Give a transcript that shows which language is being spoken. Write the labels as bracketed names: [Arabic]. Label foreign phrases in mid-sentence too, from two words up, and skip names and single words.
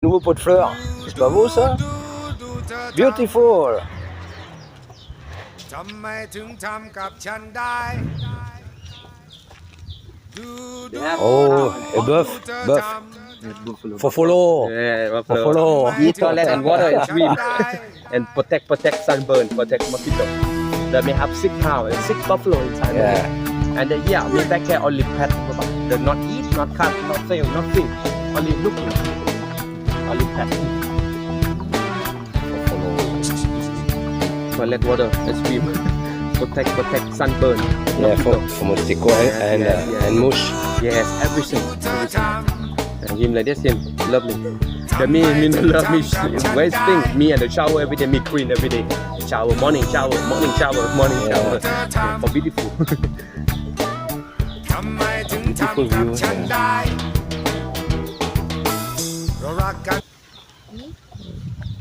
[French] Nouveau pot de fleurs. C'est pas beau ça? [English] Beautiful. [Thai] ทำไมถึงทำกับฉันได้ดูดู [English] Oh, a bœuf. [Thai] เธอ [English] Bœuf. [Thai] ทำ [English] Fofolo. Yeah, Fofolo. Eat toilet and water and swim and protect sunburn, protect mosquito. They may have sick cow and sick buffalo inside. Yeah. And yeah, we take care only pet. They not eat, not cut, not sell, nothing. Only looking. Only pet. Toilet water and swim. protect sunburn. Yeah, for mosquito and mush. Yes, everything. [Thai] เธอท [English] Him like this, him love me. The me love me. Where's thing? Me and the shower every day. Me clean every day. Shower, morning shower, morning shower, morning shower. For beautiful. [Thai] ำทำไมถึงทำกับฉันได้เรารักกัน